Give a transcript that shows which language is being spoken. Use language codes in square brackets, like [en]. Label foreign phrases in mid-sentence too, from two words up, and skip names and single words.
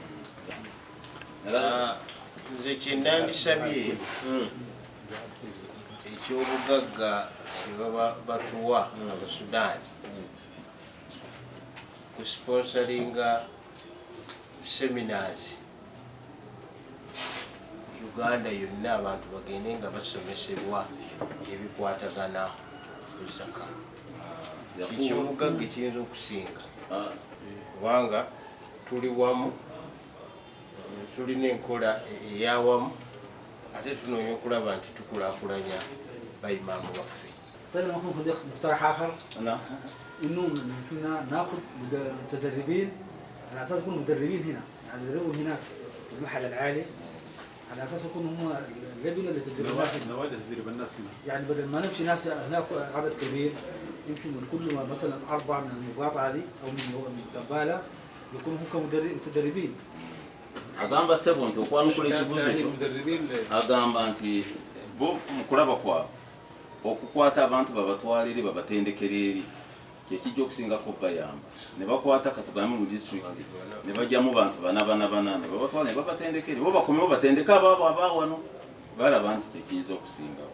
[lg] Nze kyennandisabye ekyobugagga kye baba batuwa Abasudaani ku sponsoringa seminars Uganda yonna abantu bagende nga basomesebwa ebikwatagana ku zaka. Ekyobugagga kiyinza okusinga kubanga tuli wamu, tulina enkola eyawamu, ate tunoonya okulaba nti tukulaakulanya bayimaamu baffe. [ar] طيب ممكن ناخذ مقترح اخر انه كنا ناخذ متدربين على اساس يكونوا مدربين هنا، يعني يدربوا هناك في المحل العالي على اساس يكونوا هم اللجنه اللي تدرب الناس، نوادي تدرب الناس هنا. يعني بدل ما نمشي ناس هناك عدد كبير يمشوا من كل مثلا 4 من المقاطعه دي او من كمبالا يكونوا هم متدربين. [lg] agamba sebo nti okwanukula ekibuuzo agamba nti bo mukulaba kwabwe okukwata abantu babatwalire babatendekera eri kyekijja okusingako bayamba, ne bakwata katugambe mu district ne bajjamu bantu bana ne babatwala ne babatendekere bo bakomewo batendeka abaabo abaawano, balaba nti tekiyinza okusingawo.